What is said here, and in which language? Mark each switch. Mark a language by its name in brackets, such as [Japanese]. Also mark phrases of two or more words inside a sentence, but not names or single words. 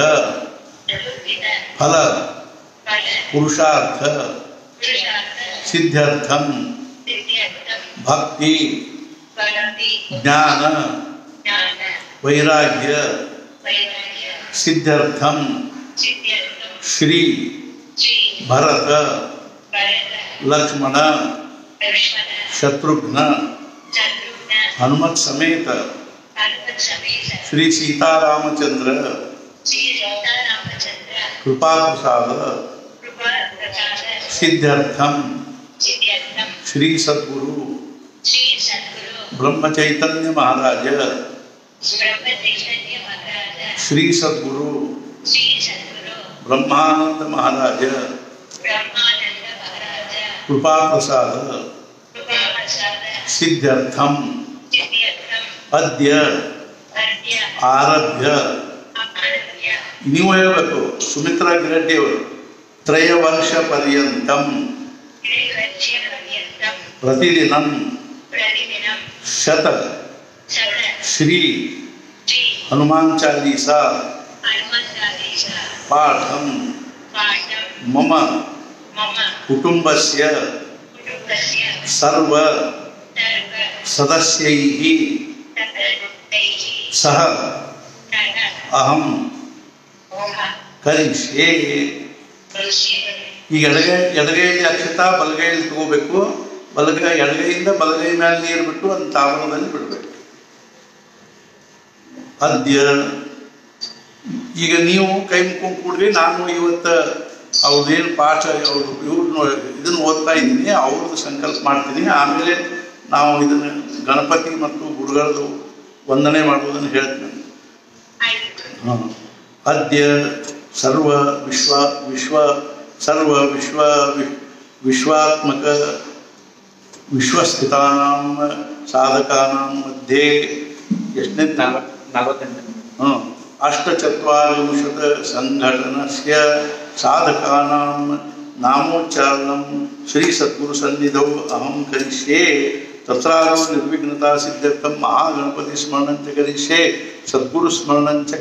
[Sanskrit] फल पुरुषार्थ सिद्ध्यर्थम भक्ति ज्ञान वैराग्य सिद्ध्यर्थम श्री भरत लक्ष्मण शत्रुघ्न हनुमत समेत श्री सीतारामचंद्र कृपा प्रसाद सिद्ध्यर्थम श्री सद्गुरु ब्रह्म चैतन्य महाराज श्री सद्गुरु ब्रह्मानंद महाराज कृपा प्रसाद सिद्ध्यर्थम अद्य आरभ्य [Kannada] ನೀವು ಹೇಳಬೇಕು ಸುಮಿತ್ರಾ ಗಿರಡ್ಡಿ ಅವರು [Sanskrit] ತ್ರಯवर्ष पर्यंतम प्रतिदिनं शत श्री हनुमान चालीसा पाठं मम कुटुंबस्य सर्व सदस्यैः सह अहं [Kannada] करिष्ये ಈಗ ಎಡಗೈಯಲ್ಲಿ ಅಕ್ಷತಾ ಬಲಗೈಯಲ್ಲಿ ತಗೋಬೇಕು ಎಡಗೈಯಿಂದ ಬಲಗೈ ಮೇಲೆ ನೀರು ಬಿಟ್ಟು ಅದನ್ನ ತಾಮ್ರದಲ್ಲಿ ಬಿಡಬೇಕು ಅದ್ಯ ಈಗ ನೀವು ಕೈ ಮುಕ್ಕೊಂಡು ಕೂಡ್ರಿ ನಾನು ಇವತ್ತು ಅವ್ರದ್ದೇನು ಪಾಠ ಅವರು ಇವ್ರನ್ನ ಇದನ್ನು ಓದ್ತಾ ಇದ್ದೀನಿ ಅವ್ರದ್ದು ಸಂಕಲ್ಪ ಮಾಡ್ತೀನಿ ಆಮೇಲೆ ನಾವು ಇದನ್ನು ಗಣಪತಿ ಮತ್ತು ಗುರುಗಳದ್ದು ವಂದನೆ ಮಾಡುವುದನ್ನು ಹೇಳ್ತೀನಿ अद्य [Sanskrit] विश्वात्मक विश्वस्थितानां साधकानां मध्ये यष्णे 48 अष्टचत्वारिंशत् संघटनस्य साधकानां नामोच्चारणं श्री सद्गुरु सन्निधौ अहं करिष्ये तत्रादौ निर्विघ्नता सिद्ध्यर्थं महागणपति स्मरणं च करिष्ये सद्गुरु स्मरणं च